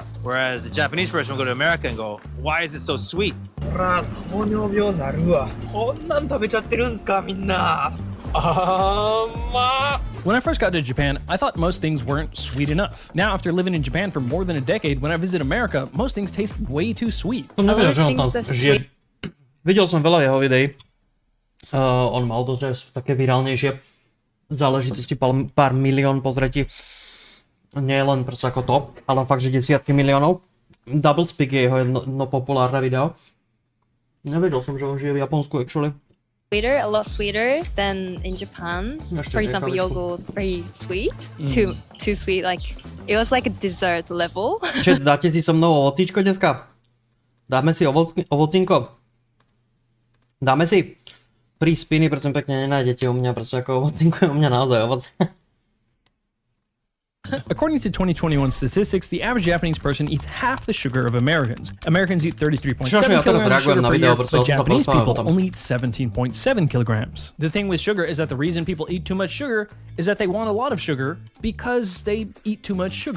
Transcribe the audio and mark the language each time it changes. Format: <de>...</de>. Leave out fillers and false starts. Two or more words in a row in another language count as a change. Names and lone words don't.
<en>Whereas a Japanese person would go to America and go, why is it so sweet? When I first got to Japan, I thought most things weren't sweet enough. Now, after living in Japan for more than a decade, when I visit America, most things taste way too sweet.</en> <sk>Videl som veľa jeho videí. On mal dosť také virálnejšie záležitosti, pár milión pozretí. Nie len proste ako to, ale fakt, že desiatky miliónov. Double Speak je jeho jedno populárne video. Nevedel som, že on žije v Japonsku, actually.</sk> <en>Sweeter, a lot sweeter than in Japan. For example, yogurt's very sweet. Too sweet, like it was like a dessert level.</en> <sk>Čiže dáte si so mnou ovocíčko dneska? Dáme si ovocínko? Dáme si? Free spiny, prosím pekne, nenájdete u mňa, proste ako ovocínko je u mňa naozaj ovoce.</sk> <en>According to 2021 statistics, the average Japanese person eats half the sugar of Americans. Americans eat 33.7 kilograms of sugar per year, but Japanese people only eat 17.7 kilograms. The thing with sugar is that the reason people eat too much sugar is that they want a lot of sugar because they eat too much sugar.</en>